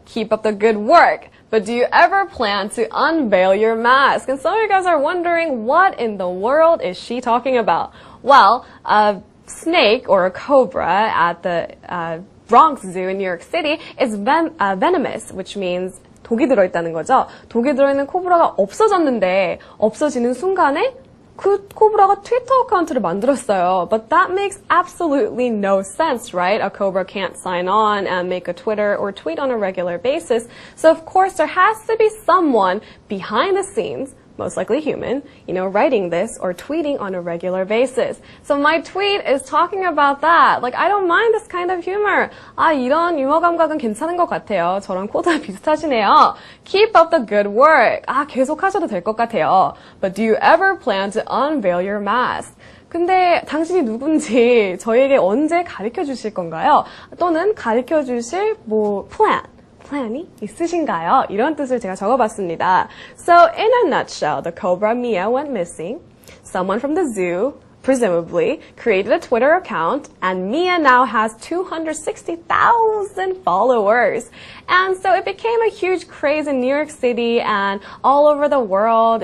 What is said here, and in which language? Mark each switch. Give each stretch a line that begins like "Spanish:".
English: Keep up the good work. But do you ever plan to unveil your mask? And some of you guys are wondering, what in the world is she talking about? Well, a snake or a cobra at the Bronx Zoo in New York City is venomous, which means
Korean: 독이 들어있다는 거죠. 독이 들어있는 코브라가 없어졌는데 없어지는 순간에 그 코브라가 트위터 어카운트를 만들었어요.
English: But that makes absolutely no sense, right? A cobra can't sign on and make a Twitter or tweet on a regular basis. So of course there has to be someone behind the scenes, most likely human, writing this or tweeting on a regular basis. So my tweet is talking about that. Like, I don't mind this kind of humor.
Korean: 이런 유머 감각은 괜찮은 것 같아요. 저랑 코드가 비슷하시네요.
English: Keep up the good work.
Korean: 계속 하셔도 될 것 같아요.
English: But do you ever plan to unveil your mask?
Korean: 근데 당신이 누군지 저에게 언제 가르쳐 주실 건가요? 또는 가르쳐 주실 plan이 있으신가요? 이런 뜻을 제가 적어봤습니다.
English: So, in a nutshell, the cobra Mia went missing. Someone from the zoo presumably, created a Twitter account, and Mia now has 260,000 followers. And so it became a huge craze in New York City and all over the world.